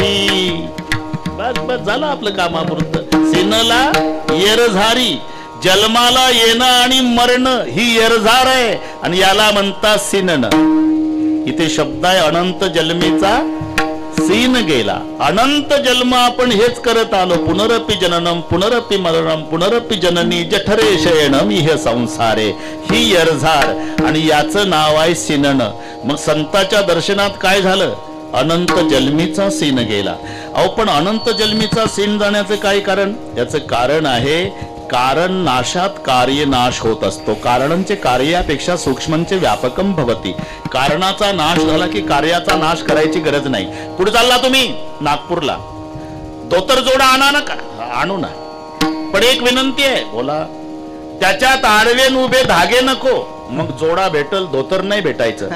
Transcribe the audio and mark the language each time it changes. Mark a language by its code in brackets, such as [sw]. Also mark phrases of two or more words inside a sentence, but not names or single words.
[mr] बस बस झालं आपलं कामापुरतं. सिनला येरझारी, जन्माला येणं आणि मरणं ही येरझार आहे आणि याला म्हणतात सिनन. इथे शब्द आहे अनंत जन्मीचा सीन गेला. अनंत जन्म आपण हेच करत आलो. [sa] पुनरपि जननम पुनरपि मरणम पुनरपि जननी जठरे शयनम इह संसारे. [mr] ही येरझार आणि याचं नाव आहे सिनन. मग संताच्या दर्शनात काय झालं? अनंत जन्मीचा सीन गेला. अहो पण अनंत जन्मीचा सीन जाण्याचं काय कारण? याचं कारण आहे कारण नाशात कार्य नाश होत असतो. [sa] कारणंचे कार्यापेक्षा सूक्ष्मंचे व्यापकम भवती. [mr] कारणाचा नाश झाला की कार्याचा नाश करायची गरज नाही. पुढे चालला तुम्ही नागपूरला, धोतर जोडा आणा नका, आणू ना, पण एक विनंती आहे. बोला. त्याच्यात आडवेन उभे धागे नको, मग जोडा भेटल, धोतर नाही भेटायचं.